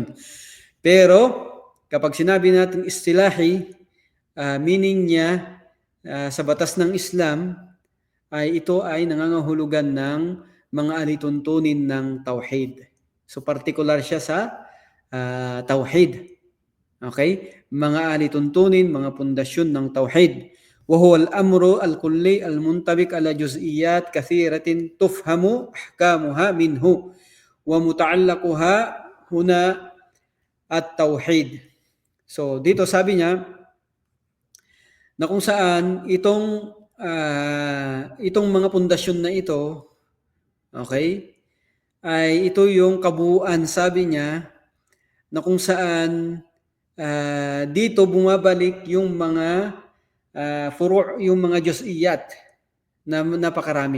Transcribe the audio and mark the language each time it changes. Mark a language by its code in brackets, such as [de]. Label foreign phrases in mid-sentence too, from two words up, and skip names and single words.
[tl] Pero kapag sinabi natin istilahi, meaning niya sa batas ng Islam, ay ito ay nangangahulugan ng mga alituntunin ng tauhid. So particular siya sa tauhid. Okay? Mga alituntunin, mga pundasyon ng tauhid. [ar] وهو الأمر الكلي المنطبق على جزئيات كثيرة تفهم أحكامها منه ومتعلقها هنا التوحيد. [tl] So dito sabi niya na kung saan itong mga pundasyon na ito, okay, ay ito yung kabuuan, sabi niya, na kung saan dito bumabalik yung mga furu', yung mga juz'iyat na napakarami.